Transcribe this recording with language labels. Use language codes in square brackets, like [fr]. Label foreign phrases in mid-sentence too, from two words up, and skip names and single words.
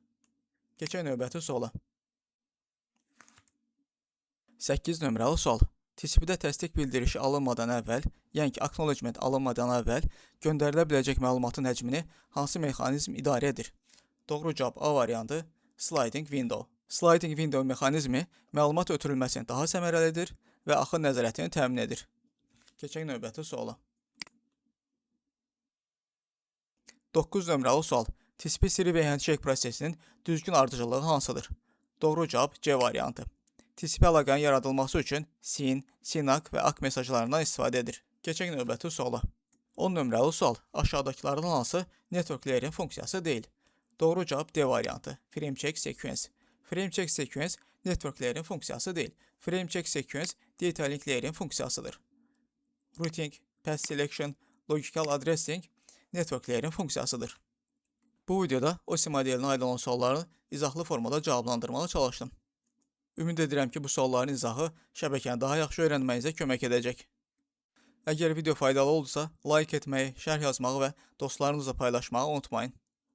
[az] Keçək növbəti suala. 8 nömrəli sual. TCP-də təsdiq bildirişi alınmadan əvvəl, yəni ki, acknowledgement alınmadan əvvəl göndərilə biləcək məlumatın həcmini hansı mexanizm idarə edir? Doğru cavab A variantı sliding window. [en] Sliding window [az] mexanizmi məlumat ötürülməsini daha səmərəlidir və axın nəzarətini təmin edir. Keçək növbəti suala. 9 nömrəli sual. TCP [en] three-way handshake [az] prosesinin düzgün ardıcıllığı hansıdır? Doğru cavab C variantı. TCP əlaqənin yaradılması üçün SYN, SYN-ACK və ACK mesajlarından istifadə edir. Keçək növbəti suala. 10 nömrəli sual. Aşağıdakılardan hansı [en] network layer'in [az] funksiyası deyil? Doğru cavab D variantı. [en] Frame check sequence. Frame check sequence network layer'in [az] funksiyası deyil. [en] Frame check sequence data link layer'in [az] funksiyasıdır. [en] Routing, path selection, logical addressing network layer'in [az] funksiyasıdır. Bu videoda OSI modelinə aid olan sualları izahlı formada cavablandırmağa çalışdım. Ümid edirəm ki, bu sualların izahı şəbəkəni daha yaxşı öyrənməyinizə kömək edəcək. Əgər video faydalı oldusa, like etməyi, şərh yazmağı və dostlarınızla paylaşmağı unutmayın.